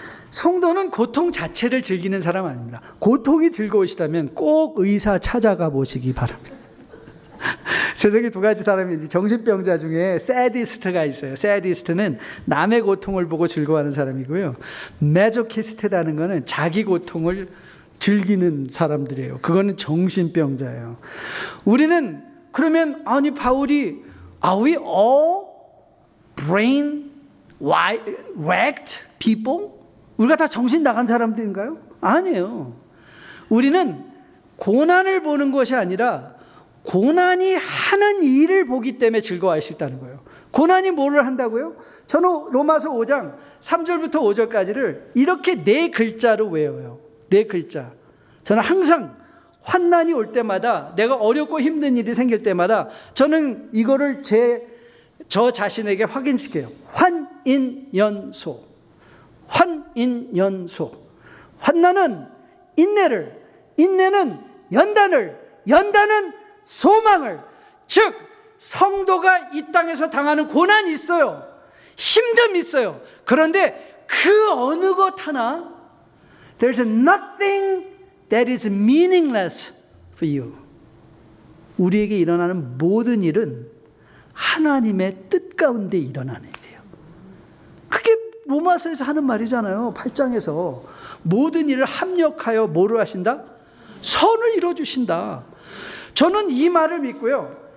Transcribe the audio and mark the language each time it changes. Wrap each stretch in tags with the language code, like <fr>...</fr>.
<ko>성도는 고통 자체를 즐기는 사람 아닙니다. 고통이 즐거우시다면 꼭 의사 찾아가 보시기 바랍니다. 세상에 두 가지 사람이 정신병자 중에 새디스트가 있어요. 새디스트는 남의 고통을 보고 즐거워하는 사람이고요. 매조키스트라는 거는 자기 고통을 즐기는 사람들이에요. 그거는 정신병자예요. 우리는 그러면 아니 바울이</ko> <en>Are we all brain wrecked people?</en> <ko>우리가 다 정신 나간 사람들인가요? 아니에요. 우리는 고난을 보는 것이 아니라 고난이 하는 일을 보기 때문에 즐거워할 수 있다는 거예요. 고난이 뭐를 한다고요? 저는 로마서 5장 3절부터 5절까지를 이렇게 4글자로 외워요. 4글자. 저는 항상 환난이 올 때마다 내가 어렵고 힘든 일이 생길 때마다 저는 이거를 저 자신에게 확인시켜요. 환인연소. 환인연소. 환난은 인내를, 인내는 연단을, 연단은 소망을, 즉 성도가 이 땅에서 당하는 고난이 있어요. 힘듦이 있어요. 그런데 그 어느 것 하나</ko> <en>There's nothing that is meaningless for you.</en> <ko>우리에게 일어나는 모든 일은 하나님의 뜻 가운데 일어나는 일이에요. 그게 로마서에서 하는 말이잖아요. 8장에서 모든 일을 합력하여 뭐를 하신다? 선을 이루어주신다. 저는 이 말을 믿고요.</ko>